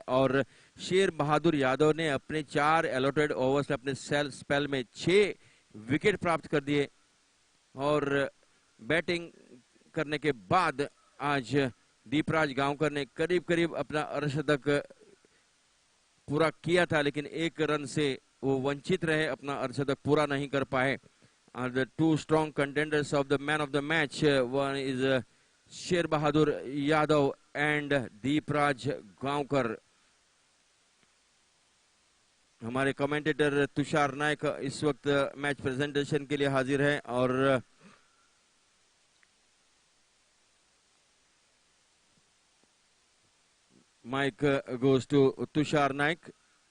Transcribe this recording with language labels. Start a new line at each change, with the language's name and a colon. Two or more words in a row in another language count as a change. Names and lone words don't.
Hindi: और शेर बहादुर यादव ने अपने 4
English: allotted overs
Hindi: में अपने स्पेल में 6 विकेट प्राप्त कर दिए और बैटिंग करने के बाद आज दीपराज गांवकर ने करीब करीब अपना अर्धशतक पूरा किया था, लेकिन 1 रन से वो वंचित रहे, अपना अर्धशतक पूरा नहीं कर पाए।
English: The 2 strong contenders of the man of the match, one is शेर बहादुर यादव and दीपराज गांवकर।
Hindi: हमारे कमेंटेटर तुषार नायक इस वक्त
English: match presentation
Hindi: के लिए हाजिर है और
English: mic goes to
Hindi: तुषार नायक।